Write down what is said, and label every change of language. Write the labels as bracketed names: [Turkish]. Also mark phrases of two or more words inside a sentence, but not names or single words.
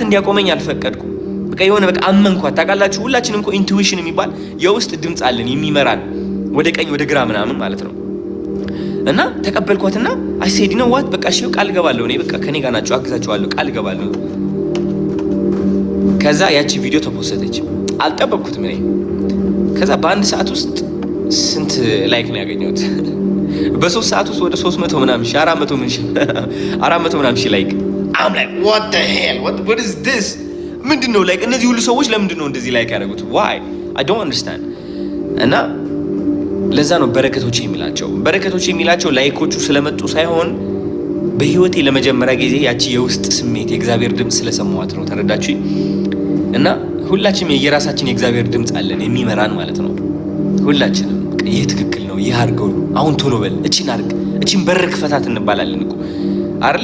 [Amharic] እንዲያቆመኝ አልፈቀድኩም። በቃ የሆነ በቃ አመንኳት። ታውቃላችሁ ሁላችንም እኮ ኢንቱዊሽን የሚባል የውስጥ ድምፅ አለን የሚመራን ወደ ቀኝ ወደ ግራ ምናምን ማለት ነው። እና ተቀበልኳትና [English] I said [Amharic] ነው ዋት በቃ እሺ ቃል ገባለሁ እኔ በቃ ከኔ ጋር ናቸው፣ አግዛቸዋለሁ፣ ቃል ገባለሁ። ከዛ ያቺ ቪዲዮ ተፖስተች። አልጠበቅኩትም እኔ። ከዛ በአንድ ሰዓት ውስጥ ስንት ላይክ ነው ያገኘሁት? በ3 ሰዓት ውስጥ ወደ 300 ምናምን ሺህ 400 ምናምን ሺህ ላይክ። [English] um like what the hell what is this? [Amharic] ምንድነው ላይክ እነዚህ ሁሉ ሰዎች ለምንድነው እንደዚህ ላይክ ያደረጉት? [English] why I don't understand። [Amharic] እና ለዛ ነው በረከቶች የሚላቸው። በረከቶች የሚላቸው ላይኮቹ ስለመጡ ሳይሆን በህይወቴ ለመጀመሪያ ጊዜ ያቺ የውስጥ ስሜት የእግዚአብሔር ድምፅ ስለሰማኋት ነው። ተረዳችሁ? እና ሁላችንም የየራሳችን የእግዚአብሔር ድምፅ አለን የሚመራን ማለት ነው። ሁላችንም ይህ ትክክል ነው፣ ይህ አድርገው፣ አሁን ቶሎ በል፣ እቺን አድርግ፣ እቺን በር ክፈታት እንባላለን እኮ አይደለ?